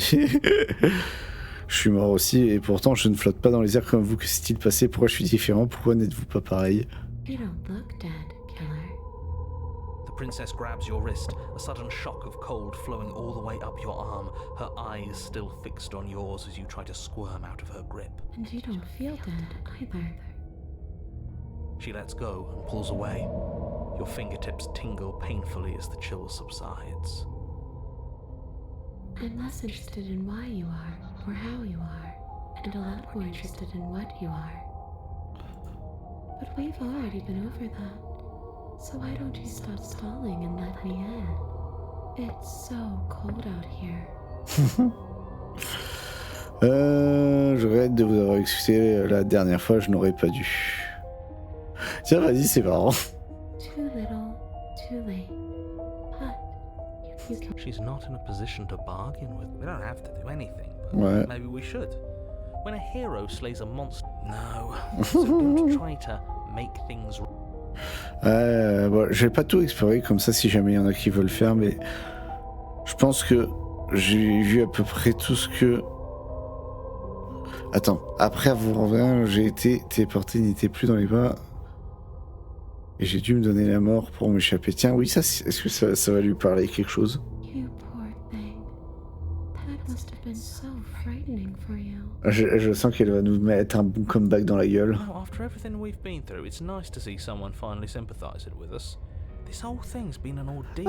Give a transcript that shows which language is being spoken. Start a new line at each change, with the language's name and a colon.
French: Je suis mort aussi et pourtant je ne flotte pas dans les airs comme vous. Que s'est-il passé? Pourquoi je suis différent? Pourquoi n'êtes-vous pas pareil?
English: You don't look dead, killer. The princess grabs your wrist, a sudden shock of cold flowing all the way up your arm, her eyes still fixed on yours as you try to squirm out of her grip. And you don't feel dead either. She lets go and pulls away. Your fingertips tingle painfully as the chill subsides. I'm less interested in why you are, or how you are, and a lot more interested in what you are. But we've already been over that, so why don't you stop stalling and let me in? It's so cold out here.
French: Je regrette de vous avoir excusé la dernière fois, je n'aurais pas dû. Tiens, vas-y, c'est marrant.
English: Too little, too late. But you can... She's not in a position to bargain with. We don't have to do anything, but
French: Ouais.
English: maybe we should. When a hero slays a monster... No. So don't try to make things...
French: Bon, je vais pas tout explorer comme ça si jamais il y en a qui veulent faire, mais je pense que j'ai vu à peu près tout ce que... Attends, après avoir revenir, j'ai été téléporté, n'était plus dans les bas. Et j'ai dû me donner la mort pour m'échapper. Tiens, oui, ça, est-ce que ça va lui parler quelque chose?
English: You poor thing. That must have been so frightening for you.
French: Je sens qu'elle va nous mettre un bon comeback dans la gueule.
English: No, after everything we've been through, it's nice to see someone finally sympathizing with us. This whole thing's been an ordeal,